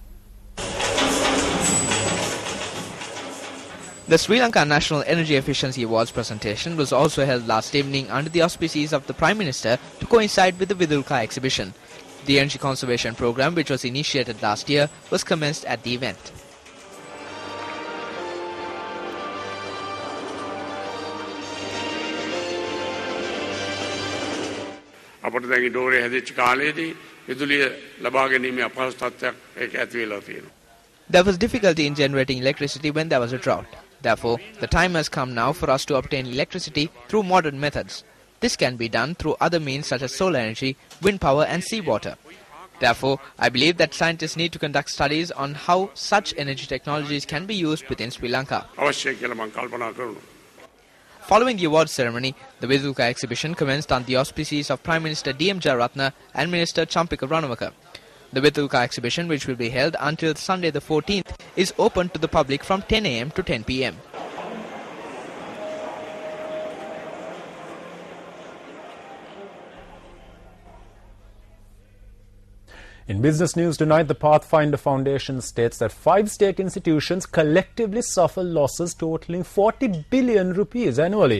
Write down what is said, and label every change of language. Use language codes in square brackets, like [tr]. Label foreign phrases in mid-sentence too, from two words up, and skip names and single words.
[en] The Sri Lanka National Energy Efficiency Awards presentation was also held last evening under the auspices of the Prime Minister to coincide with the Vidulka exhibition. The energy conservation program, which was initiated last year, was commenced at the event. [si] අපට දැන් ඩෝරේ හැදිච්ච කාලේදී විදුලිය ලබා ගැනීමේ අපහසු තත්ත්වයක් ඒක ඇති වෙලා තියෙනවා. [en] There was difficulty in generating electricity when there was a drought. Therefore, the time has come now for us to obtain electricity through modern methods. This can be done through other means such as solar energy, wind power and seawater. Therefore, I believe that scientists need to conduct studies on how such energy technologies can be used within Sri Lanka. [si] අවශ්‍යයි කියලා මම කල්පනා කරනවා. [en] Following the awards ceremony, the Vidulka exhibition commenced on the auspices of Prime Minister D.M. Jayaratne and Minister Champika Ranawaka. The Vidulka exhibition, which will be held until Sunday the 14th, is open to the public from 10 a.m. to 10 p.m. In business news tonight, the Pathfinder Foundation states that 5 state institutions collectively suffer losses totaling 40 billion rupees annually.